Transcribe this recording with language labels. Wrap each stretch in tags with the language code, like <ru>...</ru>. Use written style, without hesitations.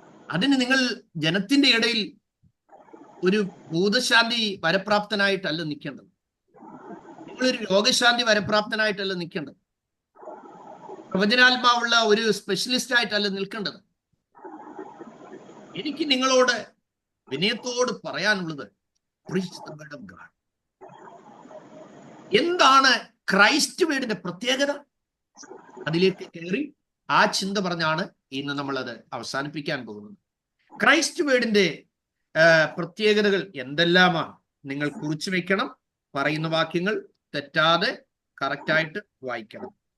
<ml>അതിന് നിങ്ങൾ ജനത്തിന്റെ ഇടയിൽ ഒരു ഭൂതശാന്തി വരപ്രാപ്തനായിട്ടല്ല നിൽക്കേണ്ടത്. നിങ്ങളൊരു രോഗശാന്തി വരപ്രാപ്തനായിട്ടല്ല നിൽക്കേണ്ടത്. പ്രവചനാത്മാവുള്ള ഒരു സ്പെഷ്യലിസ്റ്റ് ആയിട്ടല്ല നിൽക്കേണ്ടത്. എനിക്ക് നിങ്ങളോട് വിനയത്തോട് പറയാനുള്ളത്,</ml> <en>preach the word of God.</en> <ml>എന്താണ് ക്രൈസ്റ്റ് വേർഡിന്റെ പ്രത്യേകത? അതിലേക്ക് കയറി ആ ചിന്ത പറഞ്ഞാണ് ഇന്ന് നമ്മളത് അവസാനിപ്പിക്കാൻ പോകുന്നത്. ക്രൈസ്റ്റ് വേർഡിന്റെ പ്രത്യേകതകൾ എന്തെല്ലാമാണ് നിങ്ങൾ കുറിച്ചു വെക്കണം. പറയുന്ന വാക്യങ്ങൾ തെറ്റാതെ കറക്റ്റായിട്ട് വായിക്കണം.</ml>